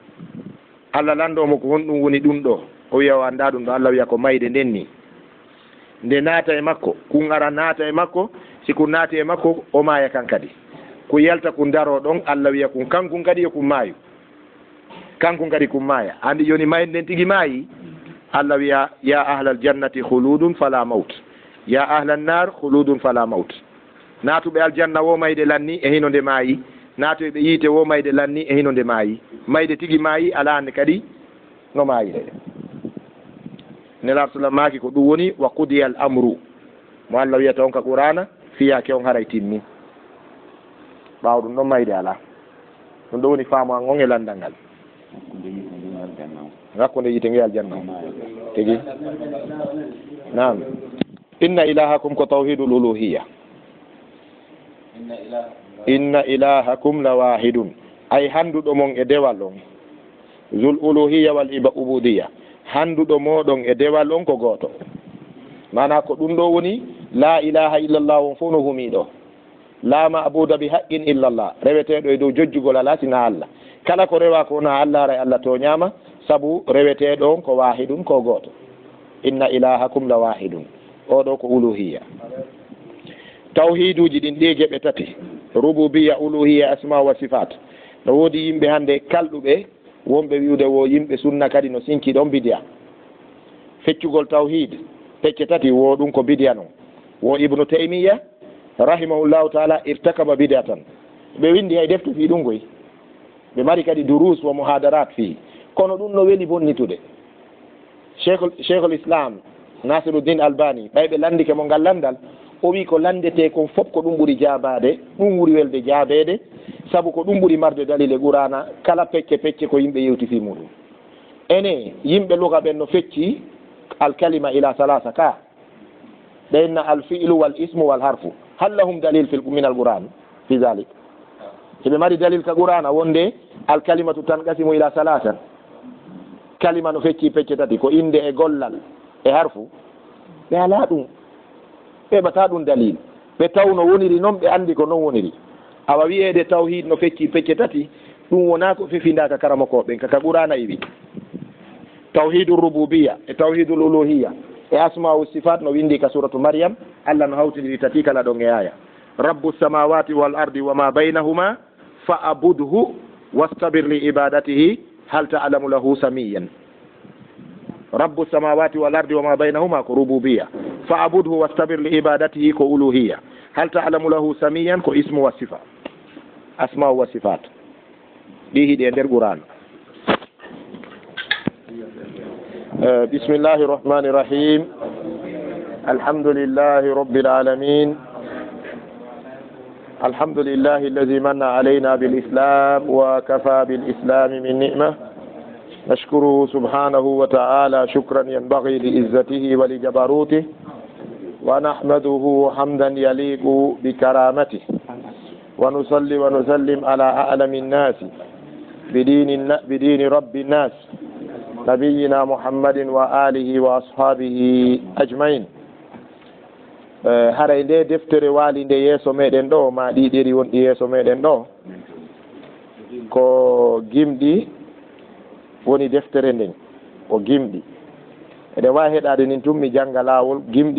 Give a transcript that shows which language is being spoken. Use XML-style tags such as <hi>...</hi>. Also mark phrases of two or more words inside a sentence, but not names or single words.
<ff>Allah landomo ko honɗum woni ɗum ɗo o wiya o anda ɗum ɗo Allah wiya ko mayde nden ni nde naata e makko kun ara naata e makko siku naati e makko o maaya kan kadi ku yalta ku daro ɗon Allah wiya kun kankun kadi yo kun maayu kankun kadi kun maaya andi joni mayi nden tigi maayi Allah wiya</ff> <ar>يا أهل جنة خلود فلا موت يا أهل نار خلود فلا موت</ar> <ff>naatuɓe aljanna wo mayde lanni e hino nde maayi naatoɓe yiite wo mayde lanni e hino nde maayi mayde tigi maayi ala hande kadi no maayi de nelaɗo sallam maaki ko ɗum woni</ff> <ar>وقضي الأمر</ar> <ff>mo Allah wiyata on ka qur'ana fiyake on haray timmi ɓaawo ɗum ɗon mayde ala ɗum ɗo woni faamu an on e landal ngal hakkunde yite nge aljanna tigi nam</ff> <ar>إن إلهكم</ar> <ff>ko</ff> <ar>توحيد الألوهية إن إلهكم لواحد</ar> <ff>ay handuɗo mon e dewal on</ff> <ar>ذو الألوهية والعبودية</ar> <ff>handuɗo moɗon e dewal on ko gooto mana ko ɗum ɗo woni</ff> <ar>لا إله إلا الله</ar> <ff>on fof no humiɗo</ff> <ar>لا معبود بحق إلا الله</ar> <ff>reweteɗo e dow jojjugol ala sina Allah kala ko rewa ko na Allah ara Allah to ñama sabu reweteɗo on ko wahidun ko gooto</ff> <ar>إن إلهكم لواحد</ar> <ff>oɗo ko uluhiyya tawhiduji ɗin ɗi geɓe tati rububiyya uluhiyya</ff> <ar>أسماء وصفات</ar> <ff>no woodi yimɓe hande kalɗuɓe wonɓe wiwde wo yimɓe sunna kadi no sinki ɗon bidiya feccugol tawhid pecce tati wo ɗum ko bidiya noon wo ibnu taymiya</ff> <ar>رحمه الله تعالى ارتكب بدعة</ar> <ff>tan ɓe windi hay deftu fi ɗum goy ɓe mari kadi</ff> <ar>دروس ومحاضرات</ar> <ff>fi kono ɗum no weli bonnitude</ff> <ar>شيخ الإسلام</ar> <ff>nasiruddin albani ɓayɓe landike mo ngal landal o wi ko landete kon fof ko ɗum ɓuri jabade ɗum ɓuri welde jaabede sabu ko ɗum ɓuri marde dalile qur'ana kala pecce pecce ko yimɓe yewti fi</ff> <ar>muɗum ene yimɓe luga ɓen no fecci الكلمة إلى ثلاثة</ar> <ff>ka ɗenna</ff> <ar>الفعل والاسم والحرف هل لهم دليل من القرآن في ذلك</ar> <ff>soɓe mari dalil ka qur'ana wonde</ff> <ar>الكلمة تنقسم إلى ثلاثة</ar> <ff>kalima no fecci pecce tati ko inde e gollal e harfu ɓe ala ɗum ɓeɓata ɗum dalil ɓe taw no woniri noon ɓe andi ko non woniri awa wiyede tawhid no fecci pecce tati ɗum wona ko fefindaka karamakoɓen kaka qur'ana iwi</ff> <ar>توحيد الربوبية</ar> <ff>e</ff> <ar>توحيد الألوهية</ar> <ff>e</ff> <ar>أسماء صفات</ar> <ff>no windi ka suratu maryam Allah no hawtidiri tati kala ɗon e aya</ff> <ar>رب السماوات والأرض وما بينهما فاعبده واصطبر لعبادته هل تعلم له سميا رب السماوات والأرض وما بينهما</ar> <ff>ko rububiyya</ff> <ar>فاعبده واصطبر لعبادته</ar> <ff>ko uluhiyya</ff> <ar>هل تعلم له سميا</ar> <ff>ko</ff> <ar>اسم وصفة أسماء وصفات</ar> <ff>ɗi hiɗi e nder qur'an</ff> <ar>بسم الله الرحمن الرحيم الحمد لله رب العالمين الحمد لله الذي من علينا بالإسلام وكفى بالإسلام من نعمة</ar> <ff>نشكره سبحانه وتعالى شكرا ينبغي لعزته ولجبروته ونحمده حمدا يليق بكرامته ونصلي ونسلم على أعلم الناس</ff> <ar>بدين رب الناس نبينا محمد وآله وأصحابه أجمعين</ar> <ff>haray nde deftere waali nde yeeso meɗen ɗo ma ɗiɗiri wonɗi yeeso meɗen ɗo ko gimɗi woni deftere nden ko gimɗi eɗen wawi heɗade nin tun mi jangga laawol gimɗi</ff>